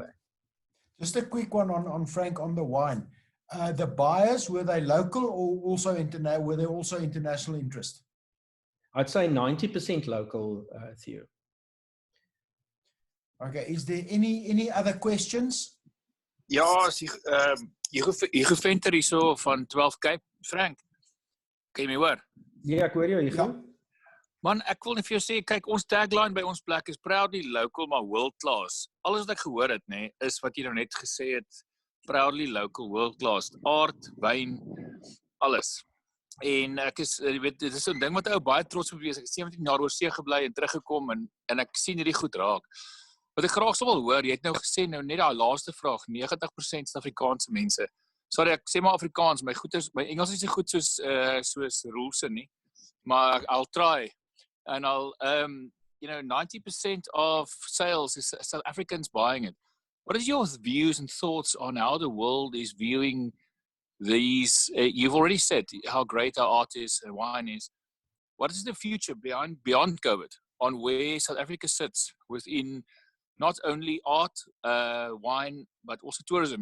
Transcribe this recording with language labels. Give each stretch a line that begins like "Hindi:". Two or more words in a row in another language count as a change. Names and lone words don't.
English: Just a quick one on Frank, on the wine. The buyers, were they local or also were there also international interest? I'd say 90% local, Theo. Okay, is there any other questions?
Afrikaans: Ja, Hugo Venter hier so van 12 Cape, Frank. Kan jy my hoor? Ja, ek hoor jou, Hugo. Ja. Man, ek wil net vir jou sê, kyk, ons tagline by ons plek is
English: proudly local,
Afrikaans: maar
English: world class.
Afrikaans: Alles wat ek gehoor het, nee, is wat jy nou net gesê het,
English: proudly local, world class.
Afrikaans: Aard, wyn, alles. En ek is, jy weet, dit is so 'n ding wat ou baie trots op wees. Ek het 17 jaar oor see gebly en teruggekom en ek sien hierdie goed raak. Wat ek graag sou wil hoor, jy het nou gesê nou net daai laaste vraag, 90% Suid-Afrikaanse mense. Sorry, ek sê maar Afrikaans, my Engels is nie goed soos Roelse nie.
English: Maar I'll try. And I'll 90% of sales is South Africans buying it. What is your views and thoughts on how the world is viewing these? You've already said how great our art is and wine is. What is the future beyond COVID on where South Africa sits within not only art, wine, but also tourism?